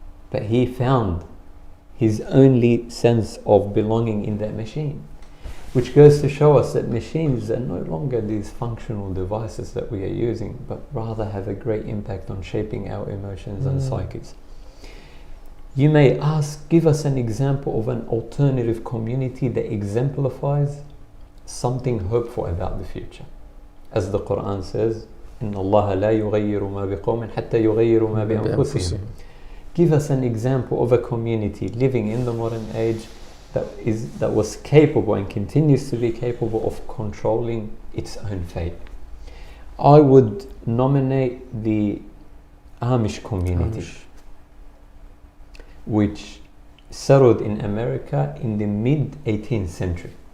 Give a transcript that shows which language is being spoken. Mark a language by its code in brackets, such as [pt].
[en] But he found his only sense of belonging in that machine, which goes to show us that machines are no longer these functional devices that we are using, but rather have a great impact on shaping our emotions and psyches. You may ask, give us an example of an alternative community that exemplifies something hopeful about the future. As the Quran says, [ar] إِنَّ اللَّهَ لَا يُغَيِّرُ مَا بِقَوْمٍ حَتَّى يُغَيِّرُوا مَا بِأَنفُسِهِمْ. [en] Give us an example of a community living in the modern age that was capable and continues to be capable of controlling its own fate. I would nominate the Amish community, which settled in America in the mid-18th century.